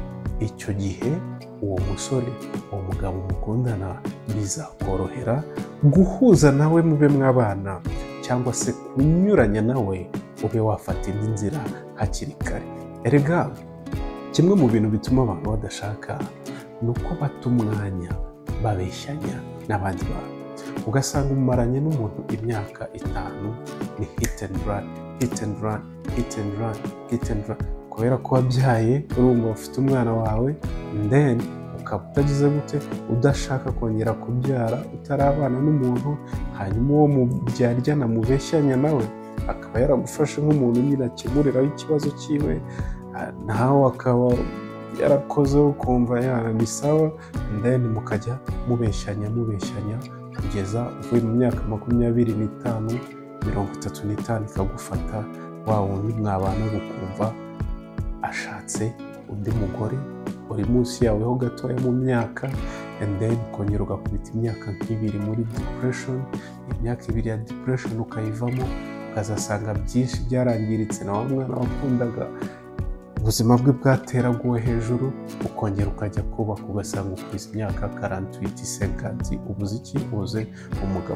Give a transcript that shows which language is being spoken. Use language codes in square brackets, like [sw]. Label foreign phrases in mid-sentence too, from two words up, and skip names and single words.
[rw] Icyo gihe uwo musore, uwo mugabo mukundana, bizakorohera guhuza nawe mube mwabana, cyangwa se kunyuranya nawe ube wafata indi nzira hakiri kare. Erega kimwe mu bintu bituma abantu badashaka ni uko bata umwanya babeshyanya n'abandi bantu. Ugasanga umaranye n'umuntu imyaka 5, ni [en] hit and run, hit and run, hit and run, hit and run. [rw] Kubera ko wabyaye urumva ufite umwana wawe, then ukaba utagize gute, udashaka kongera kubyara utarabana n'umuntu, hanyuma uwo mubyaryana mubeshyanya nawe akaba yaragufashe nk'umuntu nyine akemuriraho ikibazo cyiwe, nawe akaba yarakoze ukumva ni sawa, then mukajya mubeshyanya kugeza uvuye mu myaka 25, 35 ikagufata, wa wundi mwabana gukumva ashatse undi mugore uri munsi yawe ho gatoya mu myaka, [en] and then [rw] ukongera ugakubita imyaka 2 muri depression, imyaka 2 ya depression ukayivamo, ukazasanga byinshi byarangiritse, na wa mwana wakundaga ubuzima bwe bwateraguwe hejuru, ukongera ukajya kubaka ugasanga ukwiza imyaka 48, 50, ubuze iki, ubuze umugabo.